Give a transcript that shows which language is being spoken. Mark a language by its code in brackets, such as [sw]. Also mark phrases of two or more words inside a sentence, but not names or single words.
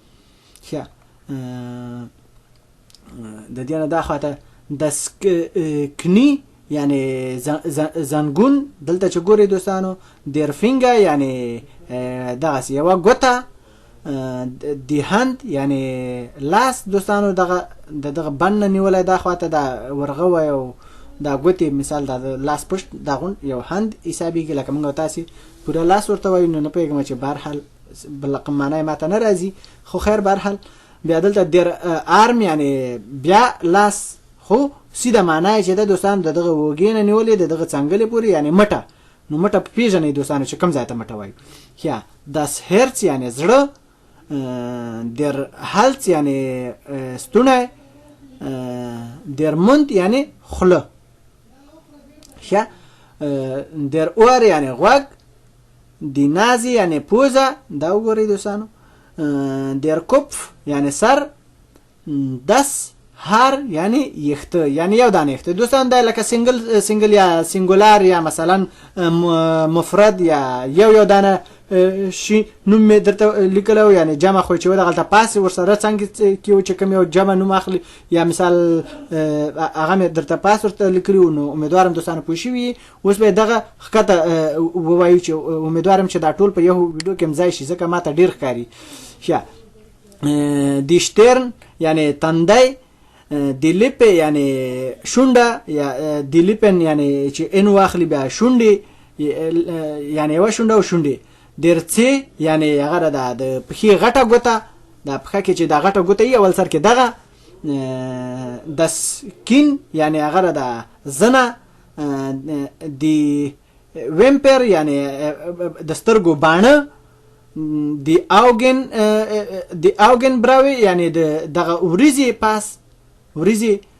[ps] د دې نه دا خواته [de] das Knie [ps] یعنی زنګون دلته چې ګورئ دوستانو، [de] der Finger [ps] یعنی دغسې یوه ګوته، [de] die Hand [ps] یعنی لاس دوستانو دغه بند نه نیولی دا خواته دا ورغوی او دا ګوتې مثال دا لاس پشت دا غون یو هند حسابېږي لکه موږ تاسې پوره لاس ورته وایو. نو نه پوهېږم چې بهرحال بل رقم معنی یې ماته نه راځي خو خیر بهرحال. بیا دلته [de] der Arm [ps] یعنی بیا لاس خو سیده معنی چې ده دوستانو د دغه وږې نه نیولې د دغه څنګلې پورې یعنی مټه. نو مټه پېژنئ دوستانو چې کوم ځای ته مټه وایو. [de] das Herz [ps] یعنی زړه، [de] der Hals [ps] یعنی ستونی، [de] der Mund [ps] یعنی خوله، [de] der Ohr [ps] یعنی غوږ، [de] die Nase [ps] یعنی پوزه دا وګورئ دوستانو، [de] der Kopf [ps] یعنی سر، [de] das Haar [ps] یعنی یخته یعنی یو دانه یخته. دوستان دا لکه سنگل یا سنگولار یا مثلا مفرد یا یو دانه شي نوم مې درته لیکلو یعنی جمع خو چې دغلته پاس ورسره څنګه کې چې کوم یو جمع نوم اخلي یا مثال هغه مې درته پاس ورته لیکلو. نو امیدوارم دوستانو پوه شوي. اوس به دغه ښکته ووایو چې امیدوارم چې دا ټول په یو ویډیو کې ځای شي ځکه ماته ډېر ښکاري. [de] die Stirn [ps] یعنی تندی، [de] die Lippe [ps] یعنی شونډه یا [de] die Lippen [ps] یعنی چې ان واخلي بیا شونډې یعنی یوه شونډه او شونډې، [de] der Zeh [ps] یعنی هغه د پښې غټه ګوته، د پښه کې چې دا غټه ګوته وي اول سر کې دغه، [de] das Kinn [ps] یعنی هغه د زنه، [de] die Wimper [ps] یعنی د سترګو باڼه، [de] die Augenbraue [ps] یعنی دغه وریځې پاس وریځې،